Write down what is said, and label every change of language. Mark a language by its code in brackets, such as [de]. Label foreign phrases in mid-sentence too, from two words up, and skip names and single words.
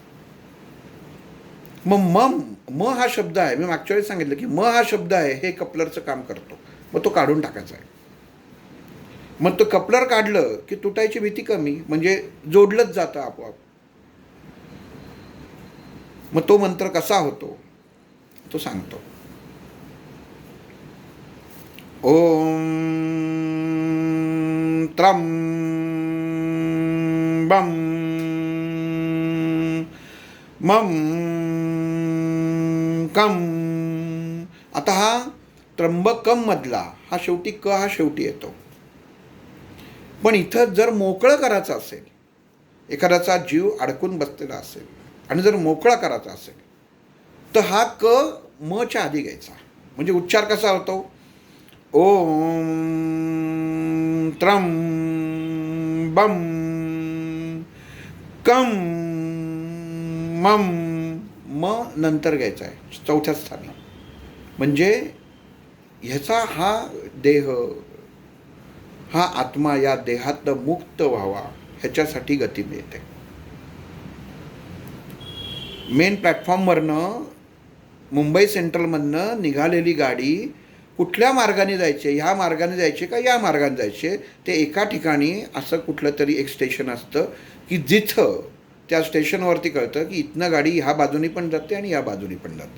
[mr] मग म हा शब्द आहे, मी मागच्या वेळेस सांगितलं की म हा शब्द आहे, हे कपलरचं काम करतो. मग तो काढून टाकायचा आहे. मग तो कपलर काढलं की तुटायची भीती कमी, म्हणजे जोडलंच जातं आपोआप. मग तो मंत्र कसा होतो तो सांगतो. [sa] ओम त्रम बम मम कम. [mr] आता हा त्र्यंबकम मधला हा शेवटी क हा शेवटी येतो. पण इथं जर मोकळं करायचं असेल, एखाद्याचा जीव अडकून बसलेला असेल आणि जर मोकळा करायचा असेल तर हा क म च्या आधी घ्यायचा. म्हणजे उच्चार कसा होतो? [sa] ओम त्रम बम कम मम. [mr] म नंतर घ्यायचा आहे चौथ्या स्थानी. म्हणजे ह्याचा हा देह, हा आत्मा या देहातनं मुक्त व्हावा ह्याच्यासाठी गती मिळते. [en] main platform [mr] मुंबई सेंट्रलमधनं निघालेली गाडी कुठल्या मार्गाने जायचे, ह्या मार्गाने जायचे का या मार्गाने जायचे, ते एका ठिकाणी असं कुठलं तरी एक स्टेशन असतं की जिथं त्या स्टेशनवरती कळतं की इथनं गाडी ह्या बाजूनी पण जाते आणि या बाजूनी पण जाते.